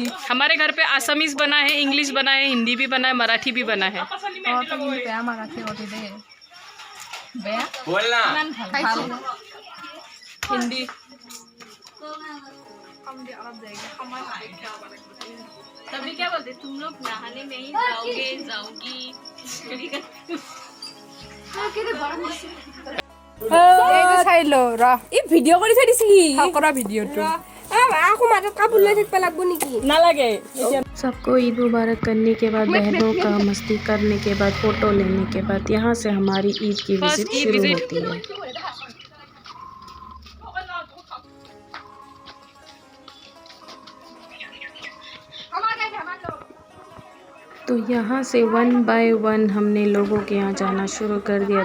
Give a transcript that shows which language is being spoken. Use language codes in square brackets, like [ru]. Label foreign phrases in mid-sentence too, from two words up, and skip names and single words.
[hi] हमारे घर पे आसामीज बना है, इंग्लिश बना है, हिंदी भी बना है, मराठी भी बना है। बोलना हिंदी। तभी क्या बोलते तुम लोग नहाने में ही जाओगे जाओगी। [as] চাইলো ৰ এই ভিডিঅ' কৰি থৈ দিছে কি কৰা ভিডিঅ'টো আকৌ মাজত কাপোৰ লৈ থাকিব লাগব নেকি नालागे [hi] सबको ईद मुबारक करने के बाद, बहनों का मस्ती करने के बाद, फ़ोटो लेने के बाद, यहाँ से हमारी ईद की विज़िट ईद शुरू विज़िट। होती है। तो यहाँ से 1 बाय 1 हमने लोगों के यहाँ जाना शुरू कर दिया।